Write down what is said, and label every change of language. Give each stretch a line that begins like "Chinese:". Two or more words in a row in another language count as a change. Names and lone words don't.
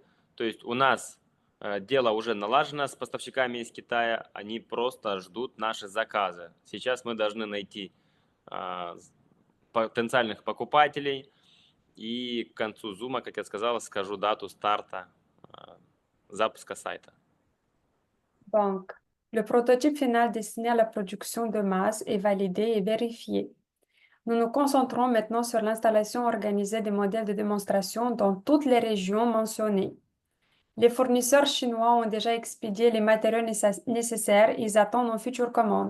Russian: То есть у нас дело уже налажено с поставщиками из Китая, они просто ждут наши заказы. Сейчас мы должны найти потенциальных покупателей, и к концу зума, как я сказал, скажу дату старта запуска сайта.
French: Donc, le prototype final destiné à la production de masse est validé et vérifié. Nous nous concentrons maintenant sur l'installation organisée des modèles de démonstration dans toutes les régions mentionnées. Les fournisseurs chinois ont déjà expédié les matériaux nécessaires et ils attendent nos futures commandes.